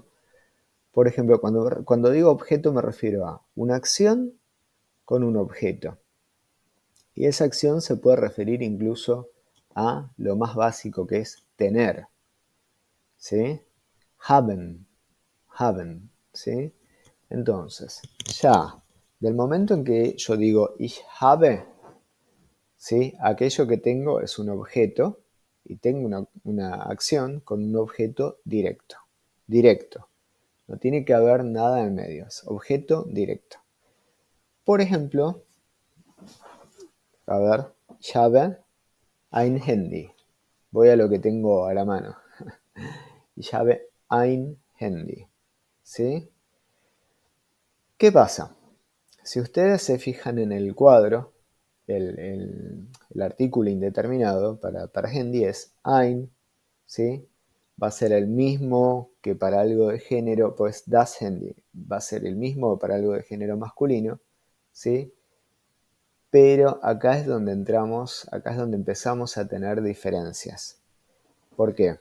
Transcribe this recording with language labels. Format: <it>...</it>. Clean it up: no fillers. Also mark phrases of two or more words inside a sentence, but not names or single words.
<es>Por ejemplo, cuando digo objeto me refiero a una acción con un objeto. Y esa acción se puede referir incluso a lo más básico que es tener, ¿sí? Haben, ¿sí? Entonces, ya, del momento en que yo digo</es> <de>ich habe,</de> <es>¿sí? Aquello que tengo es un objeto y tengo una acción con un objeto directo. Directo. No tiene que haber nada en medio, es objeto directo. Por ejemplo, a ver,</es> <de>ich habe ein Handy.</de> <es>Voy a lo que tengo a la mano.</es> <de>Ich habe ein Handy.</de> <es>¿Sí? ¿Qué pasa? Si ustedes se fijan en el cuadro, el artículo indeterminado para Handy es ein, ¿sí? Va a ser el mismo que para algo de género, pues</es> <de>das Handy</de> <es>va a ser el mismo para algo de género masculino, ¿sí? Pero acá es donde entramos, acá es donde empezamos a tener diferencias. ¿Por qué?</es>